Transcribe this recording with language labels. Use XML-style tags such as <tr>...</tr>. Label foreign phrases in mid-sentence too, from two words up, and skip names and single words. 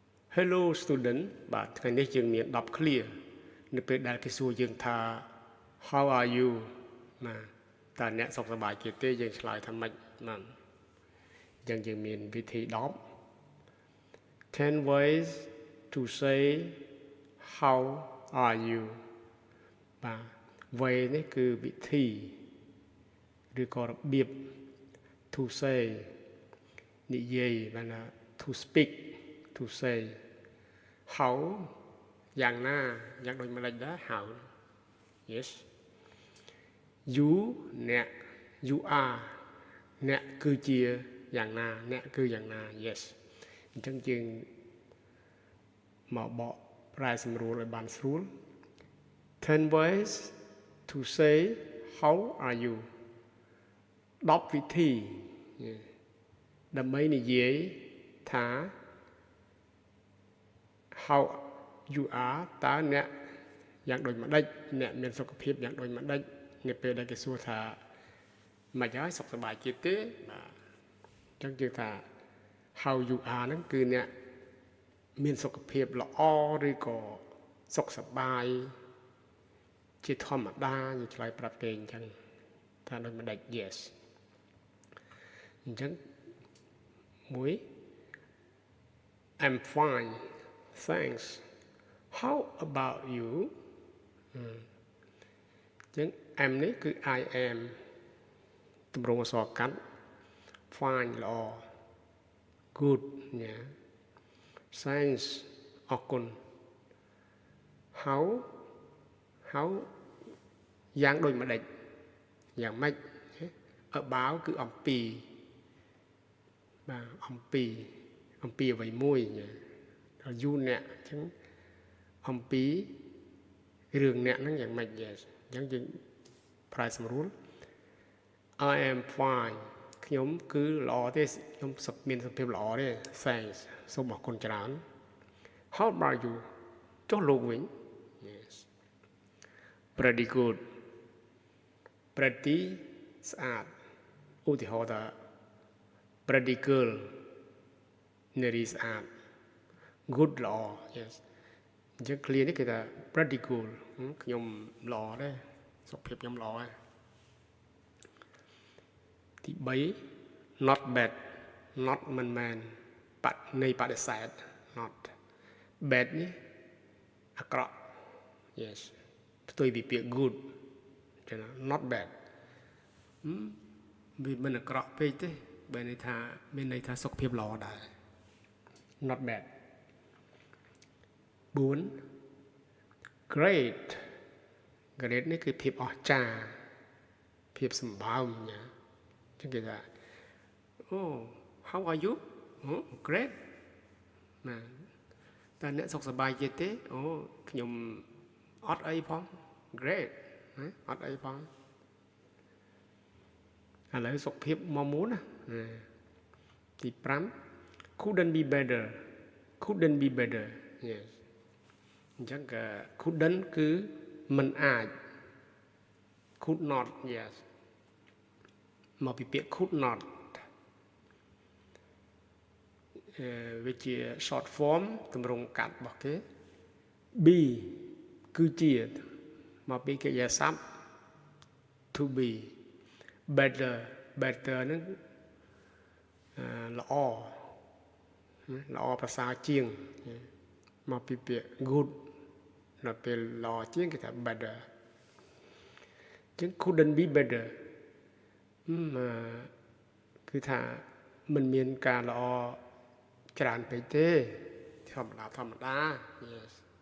<en>Hello student</en> <km>បាទថ្ងៃនេះយើងមាន10 clear នៅពេលដែលគេសួរយើងថា</km> <en>How are you</en> <km>ណាតើអ្នកសុខសប្បាយទេយើងឆ្លើយថាម៉េចបាទអញ្ចឹងយើងមានវិធី</km> <en>10 ways to say how are you</en> <km>បាទ way នេះគឺវិធីឬក៏របៀប to say និយាយបាទណា</km> <en>to speak to say how</en> <km>យ៉ាងណា យ៉ាងដូចម្ដេចដែរ</km> <en>how yes you</en> <km>អ្នក</km> <en>you are</en> <km>អ្នកគឺជាយ៉ាងណាអ្នកគឺយ៉ាងណា yes អញ្ចឹងយើងមកបកប្រែសម្រួលឲ្យបានស្រួល</km> <en>10 ways to say how are you</en> <km>10 វិធី ដើម្បីនិយាយថា</km> <en>how you are</en> <km>តើអ្នកយ៉ាងដូចម្ដេចអ្នកមានសុខ ភាពយ៉ាងដូចម្ដេចនៅពេលដែលគេសួរថាមិនហើយសុខសប្បាយជាទេបាទអញ្ចឹងគេថា</km> <en>how you are</en> <km>ហ្នឹងគឺអ្នកមានសុខភាពល្អឬក៏សុខសប្បាយជាធម្មតាយើងឆ្លើយប្រាប់គេអញ្ចឹងថាដូចម្ដេច yes អញ្ចឹងមួយ</km> <en>I'm fine thanks how about you</en> <km>អញ្ចឹង am នេះគឺ</km> <en>I am</en> <km>ទម្រង់អក្សរកាត់ fine ល្អ good ញ៉ា thanks អរគុណ how យ៉ាងដូចម្ដេចយ៉ាងម៉េច about គឺអំពី បាទអំពីអ្វីមួយញ៉ាដល់ you អ្នកអញ្ចឹងអំពីរឿងអ្នកហ្នឹងយ៉ាងម៉េច yes អញ្ចឹង យើងប្រែសម្រួល</km> <en>I am fine</en> <km>ខ្ញុំគឺល្អទេខ្ញុំមានសុខភាព ល្អទេ thanks សូមអរគុណច្រើន</km> <en>How about you</en> <km>ចុះលោកវិញ</km> <en>yes pretty good</en> <km>pretty ស្អាតឧទាហរណ៍ថា</km> <en>pretty girl</en> <km>នារីស្អាត good ល្អ yes អញ្ចឹង clear នេះគឺថា</km> <en>pretty good</en> <km>ខ្ញុំល្អដែរសុខភាពខ្ញុំល្អដែរ ទី3</km> <en>not bad not</en> <km>មិនមែននៃបដិសេធ</km> <en>not bad</en> <km>នេះអាក្រក់ yes ផ្ទុយពីពាក្យ good ចឹង</km> <en>not bad</en> <km>វាមិនអាក្រក់ពេកទេមានន័យថាសុខភាពល្អដែរ</km> <en>not bad</en> <km>4</km> <en>great great</en> <km>នេះគឺភាពអស្ចារ្យភាពសម្បើមណាចឹងគេថា</km> <en>oh how are you oh great</en> <km>ណាតើអ្នកសុខសប្បាយទេអូខ្ញុំអត់អីផង great ណាអត់អីផង ឥឡូវសុខភាពមកមុនណាទី5</km> <en>couldn't be better yes</en> <km>អញ្ចឹងក៏ couldn't គឺមិនអាច</km> <en>could not yes</en> <km>មកពីពាក្យ</km> <en>could not</en> <km>វាជា</km> <en>short form</en> <km>ទម្រង់កាត់របស់គេ be គឺជាមកពីកិរិយាសព្ទ</km> <en>to be better</en> <km>ហ្នឹង ល្អប្រសើរជាងមកពីពាក្យ good ដល់ពេលល្អជាងគេថា better ចឹង</km> <en>couldn't be better</en> <km>គឺថាមិនមានការល្អច្រើនពេកទេធម្មតា yes</km>